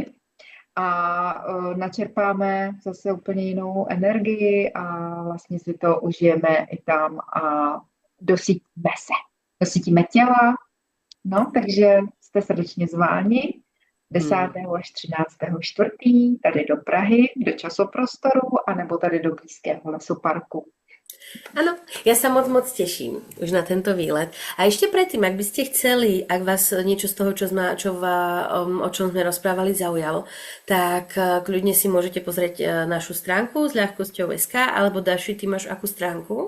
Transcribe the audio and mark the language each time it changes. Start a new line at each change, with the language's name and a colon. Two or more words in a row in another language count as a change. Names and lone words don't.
Czech: A načerpáme zase úplně jinou energii a vlastně si to užijeme i tam a dosytíme těla. No, takže jste srdečně zváni 10. až 13. čtvrtý tady do Prahy, do časoprostoru, anebo tady do blízkého lesoparku.
Slovak: Áno, ja sa moc teším už na tento výlet. A ešte predtým, ak by ste chceli, ak vás niečo z toho, o čom sme rozprávali, zaujalo, tak kľudne si môžete pozrieť našu stránku s ľahkosťou.sk, alebo Dáši, ty máš akú stránku?